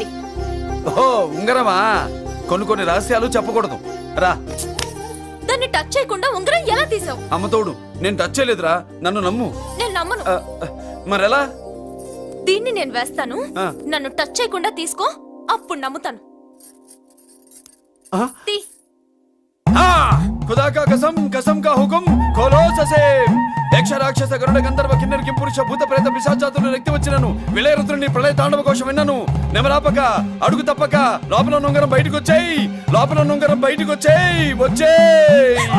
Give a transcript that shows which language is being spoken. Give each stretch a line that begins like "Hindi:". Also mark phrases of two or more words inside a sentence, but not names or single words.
Telugu: ఓహో, ఉంగరమా? కొన్ని రహస్యాలు చెప్పకూడదు. రా. దాన్ని టచ్ చేయకుండా ఉంగరం ఎలా తీసావు? అమ్మతోడు, నేను టచ్ చేయలేదురా, నన్ను నమ్ము. నేను నమ్మను. మరెలా? దీన్ని నేను వేస్తాను, ఆ. నన్ను టచ్ చేయకుండా తీసుకో, అప్పుడు నమ్ముతాను. తీ.
Hindi: खुदा का कसम, कसम का हुकुम, खोलो ससे.
Telugu: యక్ష రాక్షస గరుడ గంధర్వ కిన్నెర కింపురుష భూత ప్రేత పిశాచాతులు రక్తి వచ్చినను విలయరుద్రుని ప్రళయ తాండవ కోశం విన్నాను. నెమరాపక అడుగు తప్పక లోపల నుంగరం బయటకు వచ్చేయి, లోపల నుంగరం బయటకు వచ్చేయి, వచ్చేయి.